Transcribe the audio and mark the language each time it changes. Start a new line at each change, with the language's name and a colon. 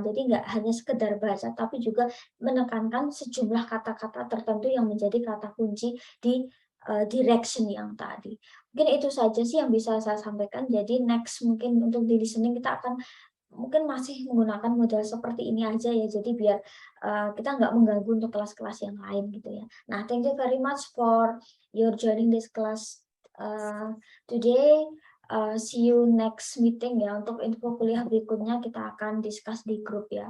Indonesian: Jadi nggak hanya sekedar baca tapi juga menekankan sejumlah kata-kata tertentu yang menjadi kata kunci di direction yang tadi. Mungkin itu saja sih yang bisa saya sampaikan. Jadi next mungkin untuk di listening kita akan mungkin masih menggunakan model seperti ini aja ya, jadi biar kita nggak mengganggu untuk kelas-kelas yang lain gitu ya.
English: Nah, thank you very much for your joining this class today. See you next meeting ya.
Indonesian: Untuk info kuliah berikutnya kita akan discuss di grup ya.